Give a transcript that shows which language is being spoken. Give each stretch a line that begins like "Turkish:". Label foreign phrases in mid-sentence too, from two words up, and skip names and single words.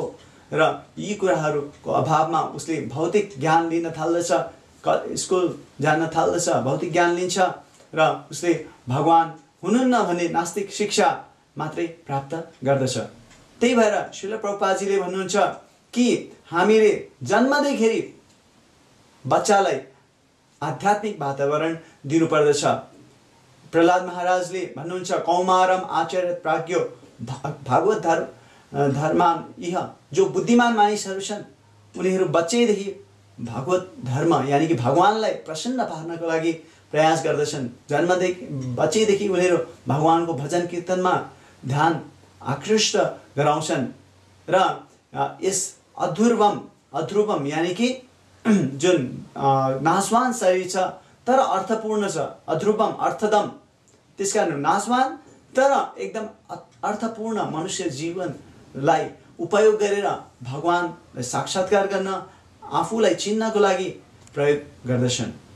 Nepali: र यी कुराहरूको अभावमा उसले भौतिक ज्ञान लिन थाल्दछ, स्कुल जान थाल्दछ, भौतिक ज्ञान लिन्छ र उसले भगवान हुनुहुन्न भन्ने नास्तिक शिक्षा मात्रै प्राप्त गर्दछ। त्यही भएर श्रील प्रभुपादजीले भन्नुहुन्छ कि हामीले जन्मदैखेरि बच्चालाई आध्यात्मिक वातावरण दिनुपर्दछ।
Sanskrit: प्रहलाद महाराजले भन्नुहुन्छ कौमारम आचार्य प्राज्ञो भागवत धर्मान इह,
Nepali: जो बुद्धिमान मानिसहरू छन् उनीहरू बच्चैदेखि भागवत धर्म यानि कि भगवानलाई प्रसन्न पार्नको लागि प्रयास गर्दछन्। बच्चैदेखि उनीहरू भगवानको भजन कीर्तनमा ध्यान आकृष्ट गराउँछन् र यस अध्रुवम यानी कि जुन नाशवान शरीर छ तर अर्थपूर्ण छ,
Sanskrit: अध्रुवम अर्थदम,
Nepali: त्यसकारण नाशवान तर एकदम अर्थपूर्ण मनुष्य जीवनलाई उपयोग गरेर भगवानलाई साक्षात्कार गर्न, आफूलाई चिन्नको लागि प्रयोग गर्दछन्।